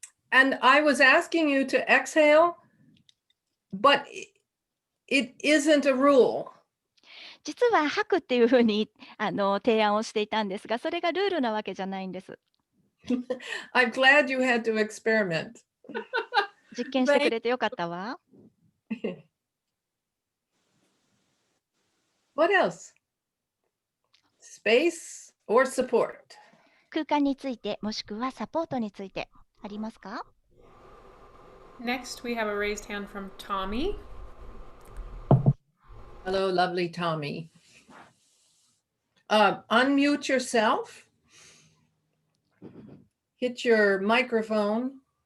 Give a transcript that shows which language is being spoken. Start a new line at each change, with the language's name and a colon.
English: And I was asking you to exhale, but it isn't a rule.
Japanese: 実は吐くっていうふうに提案をしていたんですが、それがルールなわけじゃないんです。
English: I'm glad you had to experiment.
Japanese: 実験してくれてよかったわ。
English: What else? Space or support?
Japanese: 空間についてもしくはサポートについてありますか？
English: Next, we have a raised hand from Tommy. Hello, lovely Tommy. Unmute yourself. Hit your microphone.